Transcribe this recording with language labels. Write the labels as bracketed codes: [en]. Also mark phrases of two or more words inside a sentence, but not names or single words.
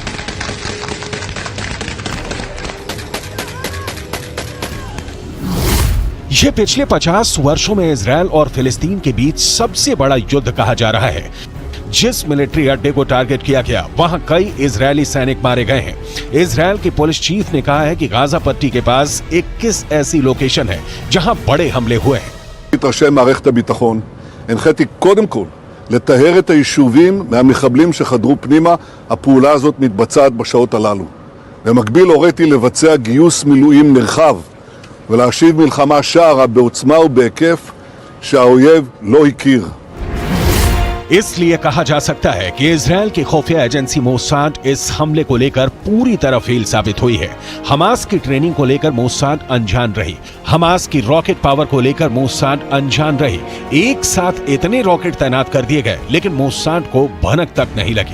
[hi] ये पिछले 50 वर्षों में इजराइल और फिलिस्तीन के बीच सबसे बड़ा युद्ध कहा जा रहा है। जिस मिलिट्री अड्डे को टारगेट किया गया, वहां कई इजरायली सैनिक मारे गए हैं। इजराइल के [en] police chief [hi] ने कहा है कि गाजा पट्टी के पास 21 ऐसी लोकेशन है जहां बड़े हमले हुए हैं। [he] ראשי מערכת הביטחון, הנחיתי קודם כל לטהר את היישובים מהמחבלים שחדרו פנימה. הפעולה הזאת מתבצעת בשעות הללו. במקביל הוריתי לבצע גיוס מילואים נרחב ולהשיב מלחמה שערה בעוצמה ובהיקף שהאויב לא הכיר. [hi] इसलिए कहा जा सकता है कि इजरायल की खुफिया एजेंसी मोसाद इस हमले को लेकर पूरी तरह फेल साबित हुई है। हमास की ट्रेनिंग को लेकर मोसाद अनजान रही, हमास की [en] rocket power [hi] को लेकर मोसाद अनजान रही। एक साथ इतने रॉकेट तैनात कर दिए गए लेकिन मोसाद को भनक तक नहीं लगी।